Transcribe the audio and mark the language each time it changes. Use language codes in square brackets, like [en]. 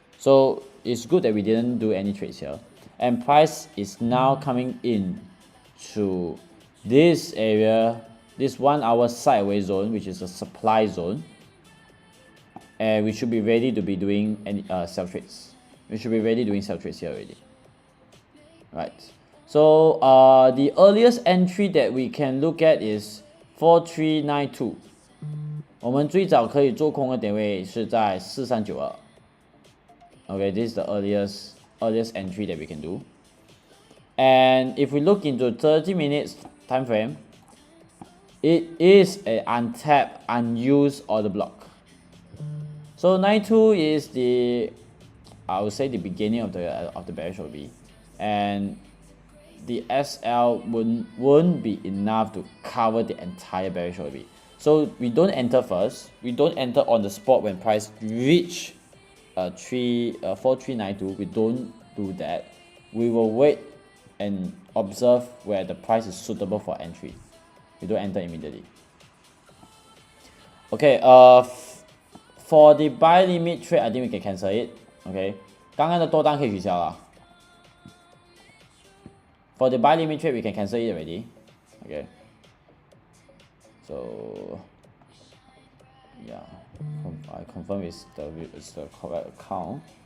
[en] So it's good that we didn't do any trades here. And price is now coming in to this area, this 1 hour sideways zone, which is a supply zone. And we should be ready to be doing any sell trades. We should be ready doing sell trades here already. Right. So the earliest entry that we can look at is 4392. [zh] 我们最早可以做空的点位是在4392. [en] Okay, this is the earliest entry that we can do. And if we look into 30 minutes time frame, it is an untapped, unused order block. So 92 is the, I would say, the beginning of the bearish OB, and the SL won't be enough to cover the entire bearish OB. So we don't enter first. We don't enter on the spot when price reach 4392. We don't do that. We will wait and observe where the price is suitable for entry. We don't enter immediately. Okay, for the buy limit trade, I think we can cancel it. [zh] Okay, 刚刚的多单可以取消了。 [en] For the buy limit trade, we can cancel it already. Okay. So yeah, I confirm it's the correct account.